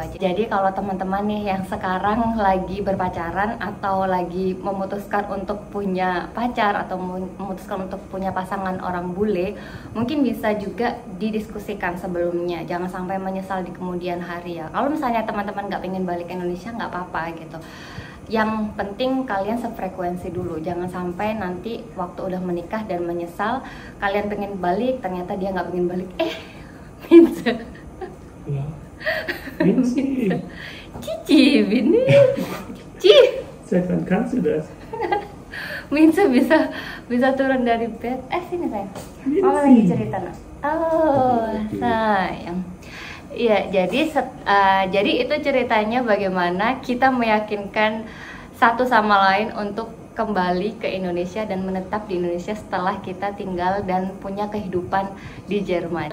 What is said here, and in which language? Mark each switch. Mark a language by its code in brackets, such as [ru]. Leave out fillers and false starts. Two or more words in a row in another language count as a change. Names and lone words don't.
[id] Jadi kalau teman-teman nih yang sekarang lagi berpacaran atau lagi memutuskan untuk punya pacar atau memutuskan untuk punya pasangan orang bule, mungkin bisa juga didiskusikan sebelumnya, jangan sampai menyesal di kemudian hari ya. Kalau misalnya teman-teman nggak pengen balik ke Indonesia, nggak apa-apa gitu. Yang penting kalian sefrekuensi dulu, jangan sampai nanti waktu udah menikah dan menyesal, kalian pengen balik ternyata dia nggak pengen balik. Minze Ja. Minzi. Cici, Bini Cici, [de] Seit wann kannst du das? [id] Minze bisa turun dari bed. Sini sayang, mama lagi cerita nak. Oh sayang. Iya, jadi itu ceritanya bagaimana kita meyakinkan satu sama lain untuk kembali ke Indonesia dan menetap di Indonesia setelah kita tinggal dan punya kehidupan di Jerman.